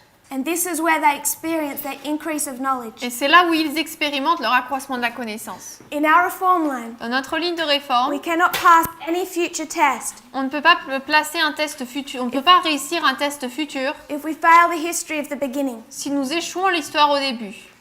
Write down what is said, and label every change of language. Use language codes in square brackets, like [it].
[en] And this is where they experience their increase of knowledge. [fr] Et c'est là où ils expérimentent leur accroissement de la connaissance. [en] In our reform line, [fr] Dans notre ligne de réforme, [en] we cannot pass any future test [fr] on ne peut pas placer un test futur, on ne peut pas réussir un test futur [en] if we fail the history of the beginning. [fr] si nous échouons l'histoire au début.